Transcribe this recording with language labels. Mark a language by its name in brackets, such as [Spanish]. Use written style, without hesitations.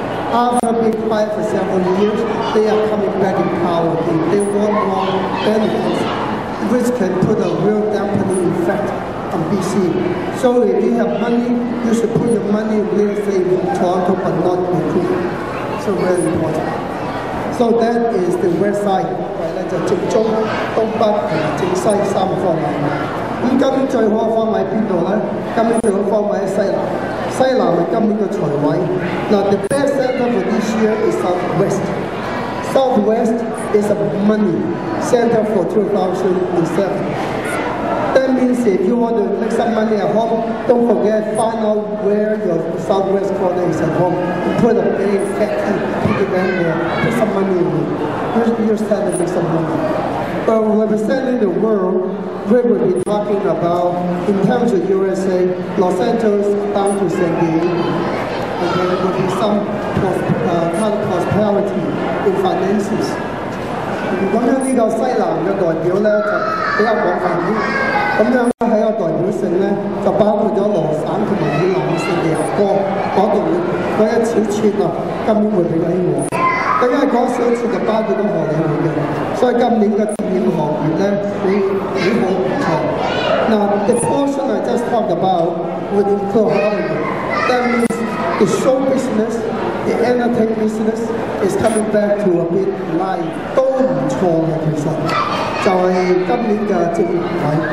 [English] After being quiet for several years, they are coming back in power. They want more benefits, which can put a real dampening effect on BC. So if you have money, you should put your money in real estate in Toronto, but not in Vancouver. So very important. So that is the west side， [Cantonese] 就正中、東北同埋正西三個方位。咁今年最好嘅方位邊度咧？今年最好嘅方位喺西南。西南係今年嘅財位。 [English] Now the best center for this year is southwest. Southwest is a money center for 2007. That means if you want to make some money at home, don't forget find out where your southwest corner is at home. Put a big fatty piggy bank there. Put some money in it. You're starting to make some money. But representing the world, we will be talking about, in terms of USA, Los Angeles down to San Diego. Okay, there will be some kind of prosperity in finances. [Cantonese] 咁樣呢個西南嘅代表咧就比較廣泛啲，咁樣喺個代表性咧就包括咗羅省同埋以南嘅聖地牙哥嗰度嗰一小撮啊，今年會比較興旺。咁因為嗰小撮就包括咗荷里活嘅，所以今年嘅電影行業咧幾好唔錯。 [English] Now the portion I just talked about would include Hollywood. That means the show business, the entertainment business is coming back to a bit live. [Cantonese] 都唔錯嘅，其實就係今年嘅正位。